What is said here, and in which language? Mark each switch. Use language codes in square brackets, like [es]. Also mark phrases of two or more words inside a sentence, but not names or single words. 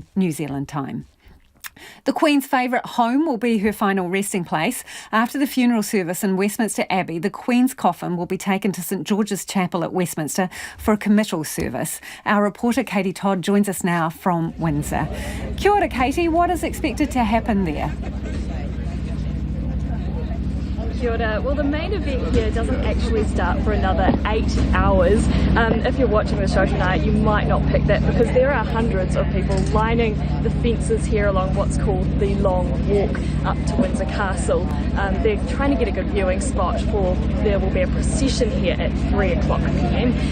[en] New Zealand time. The Queen's favourite home will be her final resting place. After the funeral service in Westminster Abbey, the Queen's coffin will be taken to St George's Chapel at Westminster for a committal service. Our reporter Katie Todd joins us now from Windsor. [mi] Kia ora, Katie. [en] What is expected to happen there? [mi] Kia ora. [en] Well, the main event here doesn't actually start for another 8 hours. If you're watching the show tonight, you might not pick that because there are hundreds of people lining the fences here along what's called the Long Walk up to Windsor Castle. They're trying to get a good viewing spot for there will be a procession here at 3 o'clock p.m.